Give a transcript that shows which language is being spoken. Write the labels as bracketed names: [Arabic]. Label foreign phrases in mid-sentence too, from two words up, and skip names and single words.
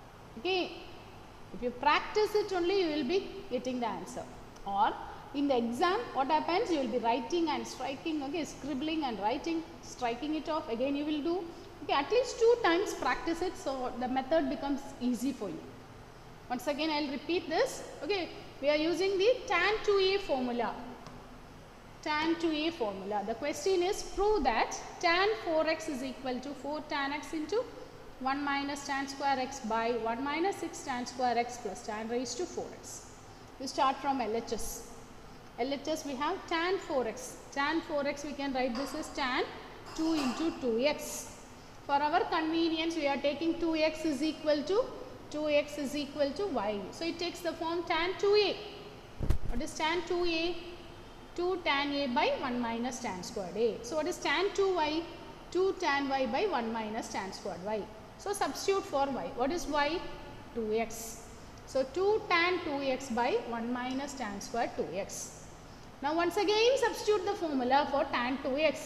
[English] If you practice it only you will be getting the answer. Or in the exam, what happens? You will be writing and striking, okay, scribbling and writing, striking it off. Again you will do, okay, at least 2 times practice it, so the method becomes easy for you. Once again I will repeat this, okay. We are using the tan 2a formula. Tan 2a formula. The question is, prove that tan 4x is equal to 4 tan x into 1 minus tan square x by 1 minus 6 tan square x plus tan raised to 4x. We start from LHS. LHS we have tan 4x. Tan 4x we can write this as tan 2 into 2x. For our convenience we are taking 2x is equal to y. So it takes the form tan 2a. What is tan 2a? 2 tan a by 1 minus tan squared a. So what is tan 2y? 2 tan y by 1 minus tan squared y. So substitute for y. What is y? 2x. So 2 tan 2x by 1 minus tan squared 2x. Now once again substitute the formula for tan 2x.